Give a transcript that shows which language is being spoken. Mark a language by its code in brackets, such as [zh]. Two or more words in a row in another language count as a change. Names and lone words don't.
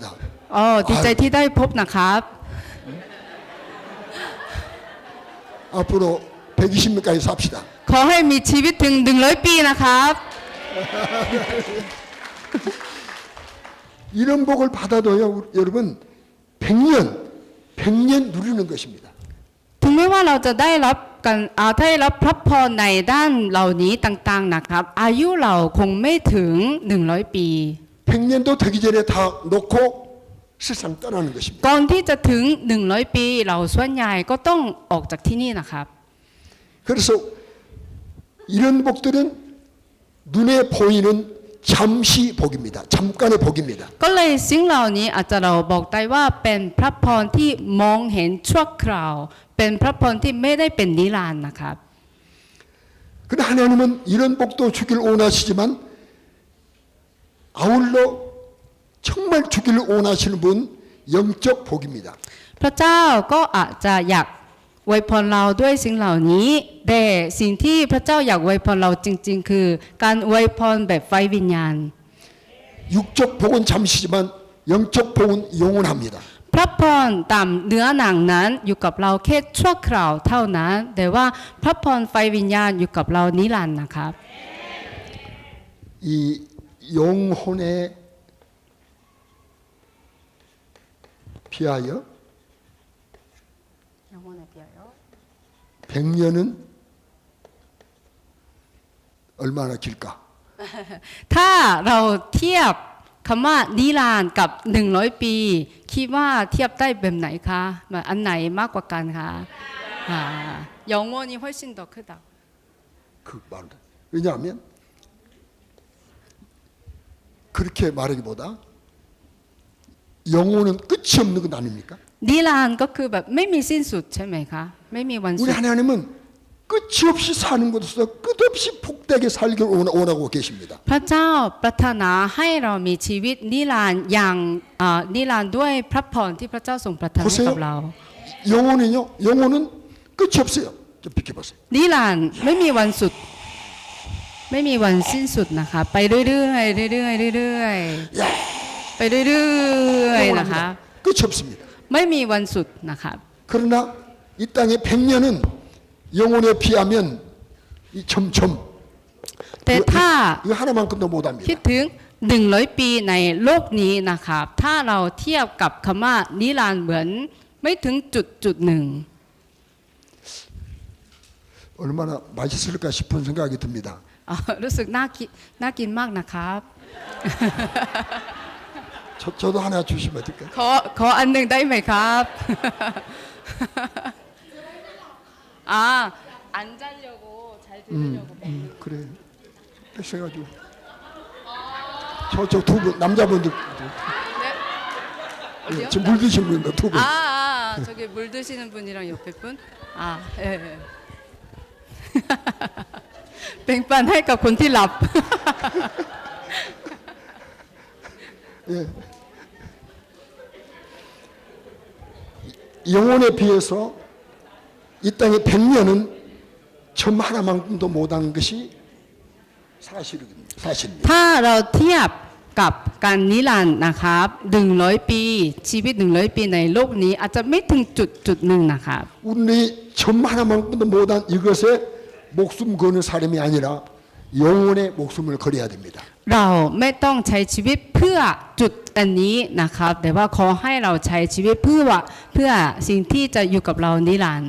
[th] อ๋อดีใจที่ได้พบนะครับ [ko] 앞으로 120년까지 삽시다. [th] ขอให้มีชีวิตถึง100 ปีนะครับ [ko] 이런 복을 받아도요, 여러분 100년 누리는 것입니다. [th] ถึงแม้ว่าเราจะได้รับพระพรในด้านเหล่านี้ต่างๆนะครับอายุเราคงไม่ถึง100 ปี [ko] 100년도 되기 전에 다 놓고 세상 떠나는 것입니다. [th] ก่อนที่จะถึง100 ปีเราส่วนใหญ่ก็ต้องออกจากที่นี่นะครับ [ko] 그래서 이런 복들은 눈에 보이는 잠시 복입니다. 잠깐의 복입니다. [th] ก็เลยสิ่งเหล่านี้อาจจะเราบอกได้ว่าเป็นพระพรที่มองเห็นชั่วคราวเป็นพระพรที่ไม่ได้เป็นนิรันดร์นะครับ [ko] 그러나 하나님은 이런 복도 주길 원하시지만 아울러 정말 주기를 원하시는 분 영적 복입니다. [th] พระเจ้าก็อาจจะอยากอวยพรเราด้วยสิ่งเหล่านี้แต่สิ่งที่พระเจ้าอยากอวยพรเราจริงๆคือการอวยพรแบบไฟวิญญาณ [ko] 육적 복은 잠시지만 영적 복은 영원합니다. [th] พระพรตามเนื้อหนังนั้นอยู่กับเราแค่ชั่วคราวเท่านั้นแต่ว่าพระพรไฟวิญญาณอยู่กับเรานิรันดร์นะครับ [ko] 이 영혼에 비하여 100년은 얼마나 길까? [th] ถ้าเราเทียบคำว่านิรันดร์กับ100 ปีคิดว่าเทียบได้แบบไหนคะแบบอันไหนมากกว่ากันคะ [ko] 영원이 훨씬 더 크다. 그 말을. 왜냐하면 그렇게 말하기보다 영혼은 끝이 없는 것 아닙니까? [th] นิรันดร์ก็คือแบบไม่มีสิ้นสุดใช่ไหมคะไม่มีวันสุ [ko] 우리 [th] ด [ko] 하나님은 끝이 없이 사는 것으로서 끝없이 복되게 살기를 원하고 계십니다. [th] พระเจ้าปรารถนาให้เรามีชีวิตนิรันดร์อย่างนิรันดร์ด้วยพระพรที่พระเจ้าทรงประทานให้กับเรา [ko] 영혼은요, 영혼은 끝이 없어요. 좀 비켜보세요. [th] นิรันดร์ไม่มีวันสุดไม่มีวันสิ้นสุดนะคะไปเรื่อยๆเรื่อยๆเรื่อยๆไปเรื่อยๆนะคะ [ko] 끝이 없습니다. [th] ไม่มีวันสุดนะคะ [ko] 그러나 이 땅의 100년은 영혼에 비하면 이 점점 [th] แต่ถ้า [ko] 이거 하나만큼도 못합니다. [th] คิดถึง100 ปีในโลกนี้นะครับถ้าเราเทียบกับคำว่านิรันดร์เหมือนไม่ถึงจุดหนึ่ง [ko] 얼마나 맛있을까 싶은 생각이 듭니다. [th] รู้สึกน่ากินมากนะครับ [ko] 저도 하나 주시면 어떨까요? [th] ขออันหนึ่งได้ไหมครับ [ko] 앉으려고 잘 들으려고 그래. 뺏어가지고. 저쪽 두 분, 남자분들. 어디요? 지금 물 드신 분들 두 분. 저기 물 드시는 분이랑 옆에 분? 예. [th] แบ่งปันให้กับคนที่หลับ [ko] 예. 영혼에 비해서 이 땅의 100년은 점 하나만큼도 못한 것이 사실입니다. [th] ถ้าเราเทียบกับการนิรันดร์นะครับ100 ปีชีวิต100 ปีในโลกนี้อาจจะไม่ถึงจุดหนึ่งนะครับ [ko] 우리 점 하나만큼도 못한 이것에 목숨 거는 사람이 아니라 영혼의 목숨을 걸어야 됩니다. [th] เราไม่ต้องใช้ชีวิตเพื่อจุดอันนี้นะครับแต่ว่าขอให้เราใช้ชีวิตเพื่อสิ่งที่จะอยู่กับเรานิรันดร์